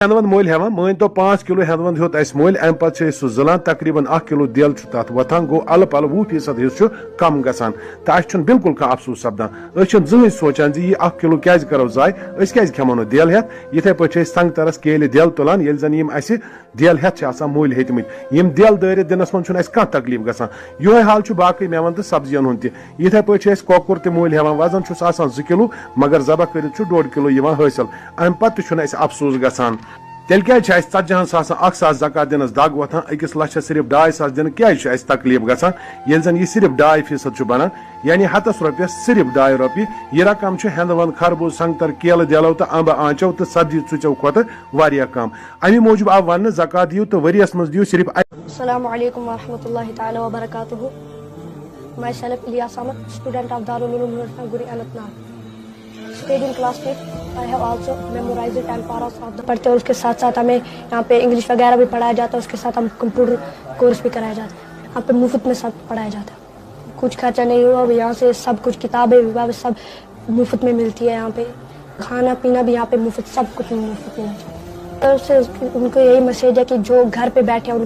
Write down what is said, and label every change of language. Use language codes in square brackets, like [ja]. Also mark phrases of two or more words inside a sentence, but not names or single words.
[ks] ہیندوند مول ہیوان مان تو 5 کلو ہیندوند ہیوت اس مول ام پتہ سہ زلان تقریباً 1 کلو دل تات وتان گو ال پل 20% حصہ کم گژھان تو اس بالکل کھانا افسوس سپدان زہن سوچان یہ 1 کلو کیازِ کرو ضائع کیازِ کھمو نہ دل ہیتھ یتھے پٲٹھۍ سنگ ترس کیلہِ دل تلان ییٚلہِ زن یم اسہِ دل ہیتھ آسان مٔلۍ ہیٚتمٕتۍ یم دل دٲرِتھ دِنس منٛز چھُنہٕ اسہِ کانٛہہ تکلیف گژھان یہے حال چھُ باقٕے میوَن تہٕ سبزین ہُنٛد تہِ یتھے پٲٹھۍ چھِ أسۍ کۄکُر تہِ مٔلۍ ہیوان وزن چھُس آسان 2 کلو مگر ذبح کٔرِتھ چھُ 1.5 کلو یِوان حٲصِل امہِ پتہٕ تہِ چھُنہٕ اسہِ افسوس گژھان تیٚلہِ کیازِ چھِ اسہِ 40,000 1,000 زکات دِنس دگ وۄتھان أکِس لچھس صرف 2,500 دِنہٕ کیازِ چھُ اسہِ تکلیف گژھان ییٚلہِ زن یہِ صرف 2% چھُ بنان یعنی 100 رۄپیس صرف 2 رۄپیہِ یہ رقم چھُ ہیندوند خربوز سنگتر کیلہٕ دلو تہٕ امبہٕ آنچو تہٕ سبزی ژُچو کھۄتہٕ واریاہ کم امی موٗجوٗب آو وننہٕ زکات دِیو تہٕ ؤریس منٛز دِیو صرف. [ar] السلام علیکم ورحمۃ اللہ تعالی وبرکاتہ. [en] Myself Ilyas Ahmed, student of Darul Uloom University Guri Anantnag. Stayed in class 5. I have also memorized 10 paras of the [ur] پڑھتے اور اس کے ساتھ ساتھ ہمیں یہاں پہ انگلش وغیرہ بھی پڑھایا جاتا ہے اس کے ساتھ ہم [en] computer course [ur] بھی کرایا جاتا ہے یہاں پہ مفت میں سب پڑھایا جاتا ہے کچھ خرچہ نہیں ہوا یہاں سے سب کچھ کتابیں سب مفت میں ملتی ہے یہاں پہ کھانا پینا بھی یہاں پہ مفت سب کچھ مفت ملنا چاہیے سے ان کو یہی میسیج ہے کہ جو گھر پہ بیٹھے ان